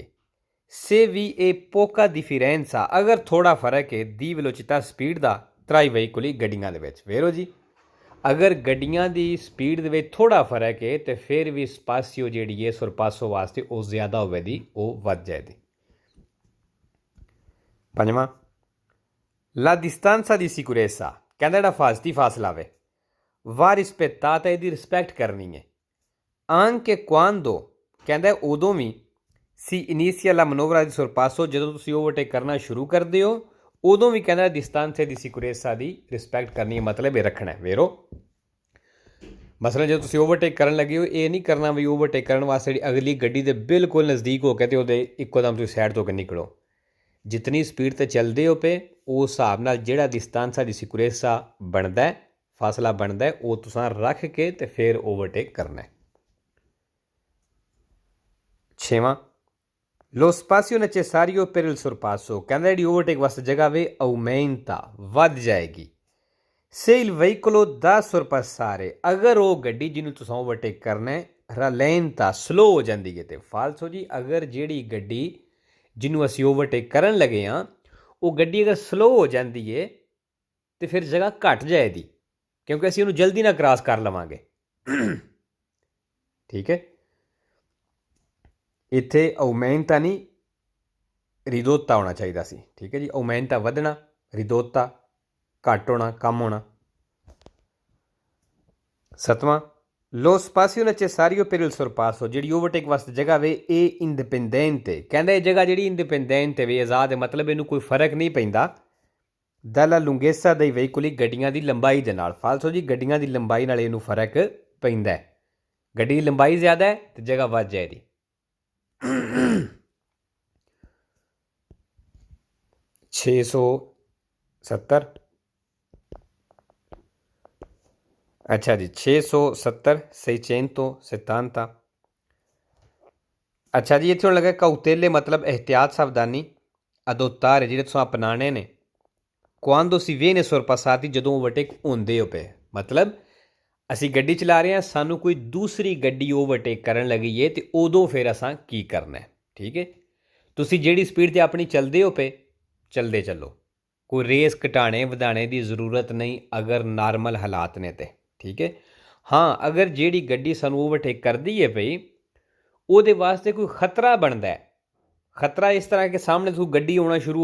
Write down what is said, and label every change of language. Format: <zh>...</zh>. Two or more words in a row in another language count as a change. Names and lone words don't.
<pa>ਸੇ ਵੀ ਇਹ</pa> <it>poca differenza</it> <pa>ਅਗਰ ਥੋੜਾ ਫਰਕ ਹੈ ਦੀ ਵੈਲੋਚਿਟà ਸਪੀਡ ਦਾ ਤਰਾਈ ਵਹੀਕੁਲੀ ਗੱਡੀਆਂ ਦੇ ਵਿੱਚ। ਵੇਰੋ ਜੀ, ਅਗਰ ਗੱਡੀਆਂ ਦੀ ਸਪੀਡ ਦੇ ਵਿੱਚ ਥੋੜਾ ਫਰਕ ਹੈ ਤੇ ਫਿਰ ਵੀ ਸਪਾਸੀਓ ਜਿਹੜੀ ਹੈ ਸੋਰਪਾਸੋ ਵਾਸਤੇ ਉਹ ਜ਼ਿਆਦਾ ਹੋਵੇਗੀ, ਉਹ ਵੱਧ ਜਾਏਗੀ। ਪੰਜਵਾਂ,</pa> <it>la distanza di sicurezza</it> <pa>ਕਹਿੰਦਾ ਜਿਹੜਾ ਹਿਫਾਜ਼ਤੀ ਫਾਸਲਾ ਵੇ</pa> <it>va rispettata,</it> <pa>ਇਹਦੀ ਰਿਸਪੈਕਟ ਕਰਨੀ ਹੈ।</pa> <it>anche quando</it> <pa>ਕਹਿੰਦਾ ਉਦੋਂ ਵੀ</pa> <it>si inizia la manovra di sorpasso</it> <pa>ਜਦੋਂ ਤੁਸੀਂ ਓਵਰਟੇਕ ਕਰਨਾ ਸ਼ੁਰੂ ਕਰਦੇ ਹੋ ਉਦੋਂ ਵੀ ਕਹਿੰਦਾ</pa> <it>distanza di sicurezza</it> <pa>ਦੀ ਰਿਸਪੈਕਟ ਕਰਨੀ ਹੈ, ਮਤਲਬ ਇਹ ਰੱਖਣਾ ਹੈ। ਵੇਰੋ ਮਸਲਾ ਜਦੋਂ ਤੁਸੀਂ ਓਵਰਟੇਕ ਕਰਨ ਲੱਗੇ ਹੋ ਇਹ ਨਹੀਂ ਕਰਨਾ ਵੀ ਓਵਰਟੇਕ ਕਰਨ ਵਾਸਤੇ ਜਿਹੜੀ ਅਗਲੀ ਗੱਡੀ ਦੇ ਬਿਲਕੁਲ ਨਜ਼ਦੀਕ ਹੋ ਕੇ ਤੇ ਉਹਦੇ ਇੱਕੋ ਦਮ ਤੁਸੀਂ ਸਾਈਡ ਤੋਂ ਕੇ ਨਿਕਲੋ। ਜਿਤਨੀ ਸਪੀਡ 'ਤੇ ਚੱਲਦੇ ਹੋ ਪਏ ਉਸ ਹਿਸਾਬ ਨਾਲ ਜਿਹੜਾ</pa> <it>distanza di sicurezza</it> <pa>ਬਣਦਾ, ਫਾਸਲਾ ਬਣਦਾ, ਉਹ ਤੁਸੀਂ ਰੱਖ ਕੇ ਤੇ ਫਿਰ ਓਵਰਟੇਕ ਕਰਨਾ ਹੈ। ਛੇਵਾਂ,</pa> <it>lo spazio necessario per il sorpasso</it> <pa>ਕਹਿੰਦਾ ਜਿਹੜੀ ਓਵਰਟੇਕ ਵਾਸਤੇ ਜਗ੍ਹਾ ਵੇ ਆਉਮੈਂਟਾ ਵੱਧ ਜਾਏਗੀ।</pa> <it>se il veicolo da sorpassare</it> <pa>ਅਗਰ ਉਹ ਗੱਡੀ ਜਿਹਨੂੰ ਤੁਸੀਂ ਓਵਰਟੇਕ ਕਰਨਾ ਹੈ ਰਲੈਂਟਾ ਸਲੋ ਹੋ ਜਾਂਦੀ ਹੈ ਤੇ ਫਾਲਸੋ ਜੀ ਅਗਰ ਜਿਹੜੀ ਗੱਡੀ ਜਿਹਨੂੰ ਅਸੀਂ ਓਵਰਟੇਕ ਕਰਨ ਲੱਗੇ ਹਾਂ ਉਹ ਗੱਡੀ ਅਗਰ ਸਲੋ ਹੋ ਜਾਂਦੀ ਹੈ ਤੇ ਫਿਰ ਜਗ੍ਹਾ ਘੱਟ ਜਾਏਗੀ ਕਿਉਂਕਿ ਅਸੀਂ ਉਹਨੂੰ ਜਲਦੀ ਨਾਲ ਕ੍ਰਾਸ ਕਰ ਲਵਾਂਗੇ। ਠੀਕ ਹੈ, ਇੱਥੇ ਆਉਮੈਂਟਾ ਨਹੀਂ ਰਿਦੋਤਾ ਹੋਣਾ ਚਾਹੀਦਾ ਸੀ। ਠੀਕ ਹੈ ਜੀ, ਆਉਮੈਂਟਾ ਵਧਣਾ, ਰਿਦੋਤਾ ਘੱਟ ਹੋਣਾ, ਕਮ ਹੋਣਾ। ਸੱਤਵਾਂ,</pa> <it>Lo spazio necessario per il sorpasso</it> <pa>ਜਿਹੜੀ ਓਵਰਟੇਕ ਵਾਸਤੇ ਜਗ੍ਹਾ ਵੇ ਇਹ ਇੰਡੀਪੈਂਡੈਂਟ ਕਹਿੰਦਾ ਇਹ ਜਗ੍ਹਾ ਜਿਹੜੀ ਇੰਡੀਪੈਂਡੈਂਟ ਵੇ ਆਜ਼ਾਦ ਹੈ ਮਤਲਬ ਇਹਨੂੰ ਕੋਈ ਫਰਕ ਨਹੀਂ ਪੈਂਦਾ</pa> <it>dalla lunghezza dei veicoli</it> <pa>ਗੱਡੀਆਂ ਦੀ ਲੰਬਾਈ ਦੇ ਨਾਲ ਫਾਲਸੋ ਜੀ ਗੱਡੀਆਂ ਦੀ ਲੰਬਾਈ ਨਾਲ ਇਹਨੂੰ ਫਰਕ ਪੈਂਦਾ ਹੈ ਗੱਡੀ ਦੀ ਲੰਬਾਈ ਜ਼ਿਆਦਾ ਹੈ ਤੇ ਜਗ੍ਹਾ ਵੱਧ ਜਾਏਗੀ 670 ਅੱਛਾ ਜੀ 670 670 ਅੱਛਾ ਜੀ ਇੱਥੋਂ</pa> <it>le cautele</it> <pa>ਮਤਲਬ ਅਹਿਤਿਆਤ ਸਾਵਧਾਨੀ adottare ਜਿਹੜੇ ਤੁਸੀਂ ਅਪਣਾਣੇ ਨੇ</pa> <it>quando si viene sorpassati</it> <pa>ਜਦੋਂ ਓਵਰਟੇਕ ਹੁੰਦੇ ਹੋ ਪਏ ਮਤਲਬ ਅਸੀਂ ਗੱਡੀ ਚਲਾ ਰਹੇ ਹਾਂ ਸਾਨੂੰ ਕੋਈ ਦੂਸਰੀ ਗੱਡੀ ਓਵਰਟੇਕ ਕਰਨ ਲੱਗੀ ਏ ਤੇ ਉਦੋਂ ਫਿਰ ਅਸਾਂ ਕੀ ਕਰਨਾ ਹੈ ਠੀਕ ਹੈ ਤੁਸੀਂ ਜਿਹੜੀ ਸਪੀਡ 'ਤੇ ਆਪਣੀ ਚੱਲਦੇ ਹੋ ਪਏ ਚੱਲਦੇ ਚੱਲੋ ਕੋਈ ਰੇਸ ਘਟਾਣੇ ਵਧਾਣੇ ਦੀ ਜ਼ਰੂਰਤ ਨਹੀਂ ਅਗਰ ਨਾਰਮਲ ਹਾਲਾਤ ਨੇ ਤੇ ਠੀਕ ਹੈ ਹਾਂ ਅਗਰ ਜਿਹੜੀ ਗੱਡੀ ਸਾਨੂੰ ਓਵਰਟੇਕ ਕਰਦੀ ਹੈ ਪਈ ਉਹਦੇ ਵਾਸਤੇ ਕੋਈ ਖਤਰਾ ਬਣਦਾ ਹੈ ਖਤਰਾ ਇਸ ਤਰ੍ਹਾਂ ਕਿ ਸਾਹਮਣੇ ਤੋਂ ਗੱਡੀ ਆਉਣਾ ਸ਼ੁਰੂ</pa>